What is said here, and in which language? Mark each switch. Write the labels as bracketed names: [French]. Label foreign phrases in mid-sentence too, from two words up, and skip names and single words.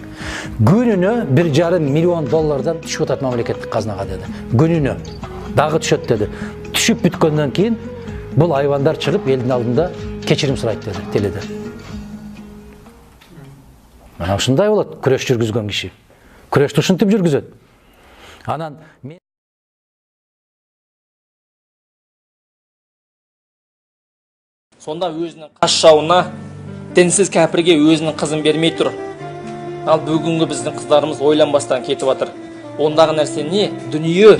[Kyrgyz] Күнүнө 1,5 миллион доллардан түшүп атат мамлекеттик казынага деди. Күнүнө дагы түшөт деди. Түшүп бүткөндөн кийин бул айвандар чыгып элдин алдында кечирим сурайт деди теледе. Мына ушундай болот күрөш жүргүзгөн киши. Күрөштү ушинтип жүргүзөт. Анан [Kazakh] сонда өзінің қас жауына, дінсіз кәпірге өзінің қызын бермей тұр. Ал бүгінгі біздің қыздарымыз ойланбастан кетіп жатыр. Ондағы нәрсе не? Дүние.